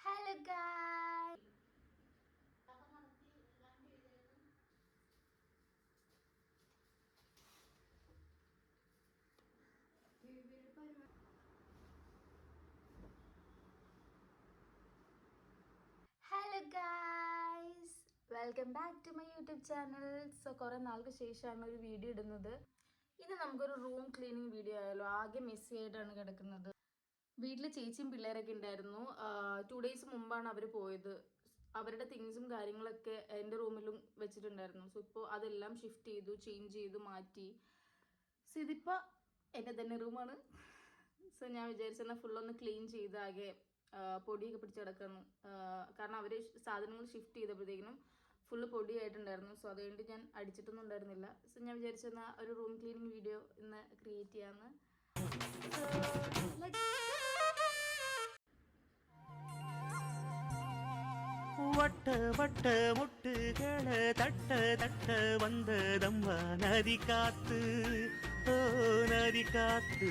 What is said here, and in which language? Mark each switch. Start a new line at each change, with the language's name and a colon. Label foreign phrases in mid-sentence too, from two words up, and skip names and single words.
English: Hello guys. Hello guys. Welcome back to my YouTube channel.
Malayalam: So കുറേ നാൾക്ക് ശേഷമാണ് ഒരു വീഡിയോ ഇടുന്നത്. ഇന്ന് നമുക്കൊരു
English: room cleaning video
Malayalam: ആയാലോ. ആകെ മെസ്സി ആയിട്ടാണ് കിടക്കുന്നത്. വീട്ടിൽ ചേച്ചിയും പിള്ളേരൊക്കെ ഉണ്ടായിരുന്നു. 2 days മുമ്പാണ് അവർ പോയത്. അവരുടെ തിങ്സും കാര്യങ്ങളൊക്കെ എൻ്റെ റൂമിലും വെച്ചിട്ടുണ്ടായിരുന്നു. സോ ഇപ്പോൾ അതെല്ലാം ഷിഫ്റ്റ് ചെയ്തു, ചേഞ്ച് ചെയ്തു, മാറ്റി. സോ ഇതിപ്പോൾ എൻ്റെ തന്നെ റൂമാണ്. സോ ഞാൻ വിചാരിച്ചെന്നാൽ ഫുള്ളൊന്ന് ക്ലീൻ ചെയ്ത് ആകെ പൊടിയൊക്കെ പിടിച്ച് കിടക്കുന്നു. കാരണം അവർ സാധനങ്ങൾ ഷിഫ്റ്റ് ചെയ്തപ്പോഴത്തേക്കിനും ഫുള്ള് പൊടിയായിട്ടുണ്ടായിരുന്നു. സോ അതുകൊണ്ട് ഞാൻ അടിച്ചിട്ടൊന്നും ഉണ്ടായിരുന്നില്ല. സോ ഞാൻ വിചാരിച്ചെന്നാൽ ഒരു
English: room cleaning video
Malayalam: ഇന്ന് ക്രിയേറ്റ് ചെയ്യാമെന്ന്.
Tamil: வட்ட வட்ட முட்டுகள தட்ட தட்ட வந்ததம்மா நதி காத்து, ஓ நதி காத்து.